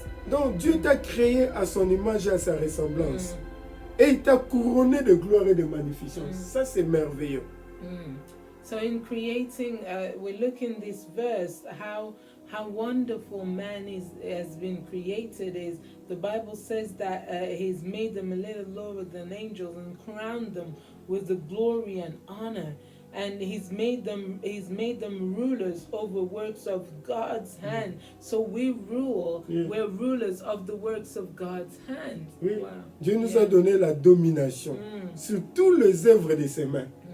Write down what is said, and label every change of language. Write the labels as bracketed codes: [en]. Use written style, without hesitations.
[fr] Donc Dieu t'a créé à son image et à sa ressemblance. Et il t'a couronné de gloire et de magnificence. Ça, c'est merveilleux. [en] So in creating, we look in this verse how wonderful man has been created. Is the Bible says that He's made them a little lower than angels and crowned them with the glory and honor. And He's made them rulers over works of God's hand. So we rule. We're rulers of the works of God's hand. Wow. [fr] Dieu nous a donné la domination sur tous les œuvres de ses mains.